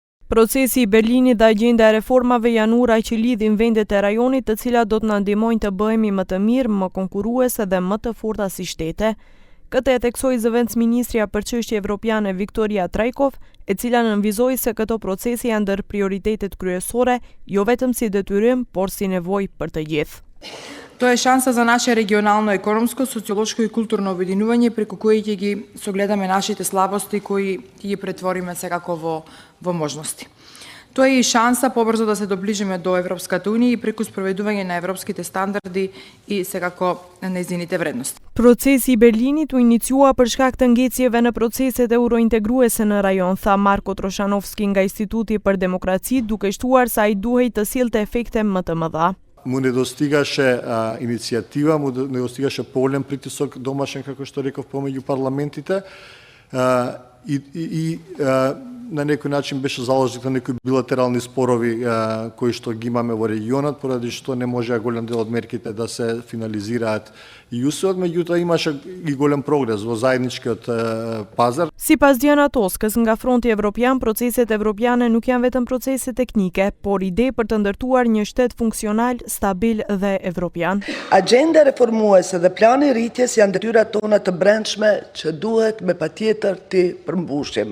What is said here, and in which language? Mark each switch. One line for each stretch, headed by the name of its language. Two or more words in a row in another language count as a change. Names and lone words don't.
Albanian: Procesi i Berlinit dhe agjenda e reformave janë ura që lidhin vendet e rajonit, të cilat do të na ndihmojnë të bëhemi më të mirë, më konkurruese dhe më të forta si shtete. Këtë e theksoi zëvendësministrja për çështje evropiane Viktoria Trajkov, e cila nënvizoi se këto procese janë ndër prioritetet kryesore, jo vetëm si detyrim, por si nevojë për të gjithë.
Macedonian: Тоа е шанса за наше регионално, економско, социолошко и културно обединување, преку кои ќе ги согледаме нашите слабости, кои ќе ги претвориме секако во можности. Тоа е и шанса побрзо да се доближиме до Европската Унија и преку спроведување на европските стандарди и секако нејзините вредности.
Albanian: Procesi i Berlinit u iniciua për shkak të ngecjeve në proceset eurointegruese në rajon, tha Marko Troshanovski nga Instituti për Demokraci, duke shtuar se ai duhej të sillte efekte më të mëdha.
Macedonian: Му недостигаше иницијатива, му недостигаше поголем притисок домашен, како што реков, помеѓу парламентите и на некој начин беше заложник на некои билатерални спорови кои што ги имаме во регионот, поради што не можеа голем дел од мерките да се финализираат и усвојат, меѓутоа имаше и голем прогрес во заедничкиот пазар.
Albanian: Sipas Diana Toskës, nga fronti evropian, proceset evropiane nuk janë vetëm procese teknike, por ide për të ndërtuar një shtet funksional, stabil dhe evropian. Agenda reformuese dhe plani rritjes janë detyrat tona të brendshme që duhet me patjetër të përmbushim.